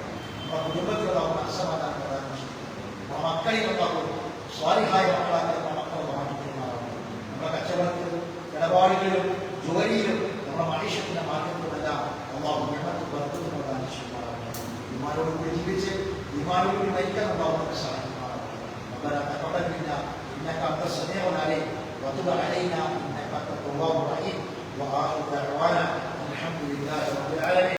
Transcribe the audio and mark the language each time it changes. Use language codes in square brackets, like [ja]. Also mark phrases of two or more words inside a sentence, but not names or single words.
[ml] നമ്മുടെ കുടുംബത്തിലുള്ള മനസ്സമാധാനം പ്രദാനം ചെയ്യും. നമ്മുടെ മക്കളിൽ അള്ളാഹു സ്വാലിഹായ മക്കളാക്കി നമ്മുടെ മക്കളെ മാറ്റിക്കുമാറാകട്ടെ. നമ്മുടെ കച്ചവടത്തിലും ഇടപാടുകളിലും ജോലിയിലും നമ്മുടെ മനുഷ്യത്തിന്റെ മാറ്റത്തിലുമെല്ലാം അള്ളാഹു ഞങ്ങൾക്ക് വർദ്ധന പ്രദാനം ചെയ്യുമാറാകട്ടെ. ഈമാനോടുകൂടി ജീവിച്ച് ഈമാനോടുകൂടി മരിക്കാൻ അള്ളാഹു നമുക്ക് സഹായിക്കുമാറാകട്ടെ. [ar] ربنا تقبل منا انك انت السميع العليم وتب علينا انك انت التواب الرحيم واخر دعوانا الحمد لله رب العالمين.